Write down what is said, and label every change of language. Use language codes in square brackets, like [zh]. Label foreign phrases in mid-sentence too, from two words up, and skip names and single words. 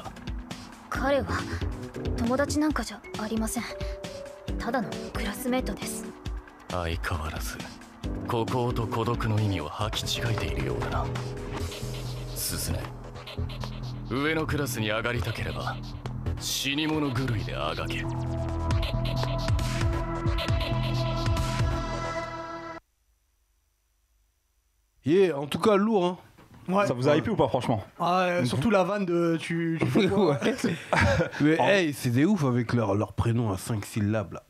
[ja] 彼は友達なんかじゃありません。ただのクラスメートです。相変わらず孤高と孤独の意味を履き違えているようだな。鈴音、上のクラスに上がりたければ死に物狂いであがけ。 [fr] En tout cas, lourd, hein. Ouais. Ça vous a hypé ou pas, franchement? Surtout la vanne de tu fais quoi? Ouais. Mais hey, c'est des ouf avec leur prénom à 5 syllabes là.